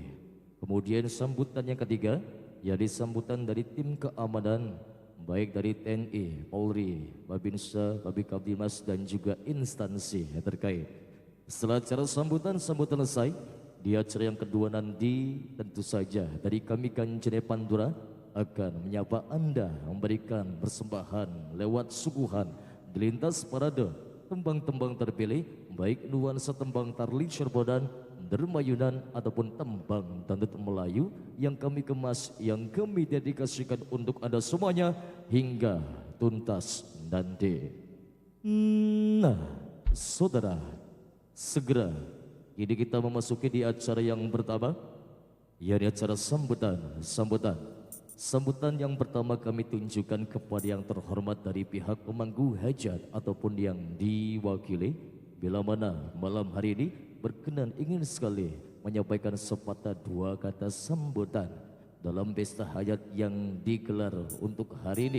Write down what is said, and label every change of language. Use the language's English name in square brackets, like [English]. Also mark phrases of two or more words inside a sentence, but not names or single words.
[Indonesian] Kemudian sambutan yang ketiga, yakni sambutan dari tim keamanan, baik dari TNI, Polri, Babinsa, Babinkamtibmas dan juga instansi yang terkait. Setelah acara sambutan selesai, di acara yang kedua nanti tentu saja dari kami Kancane Pandura akan menyapa Anda memberikan persembahan lewat suguhan di lintas parade tembang-tembang terpilih, baik nuansa tembang Tarli Cerbodan, Dermayunan ataupun tembang dangdut Melayu yang kami kemas, yang kami dedikasikan untuk Anda semuanya hingga tuntas nanti. Nah, saudara, segera ini kita memasuki di acara yang pertama, yakni acara sambutan yang pertama kami tunjukkan kepada yang terhormat dari pihak pemangku hajat ataupun yang diwakili, bila mana malam hari ini berkenan ingin sekali menyampaikan sepatah dua kata sambutan dalam pesta hajat yang digelar untuk hari ini.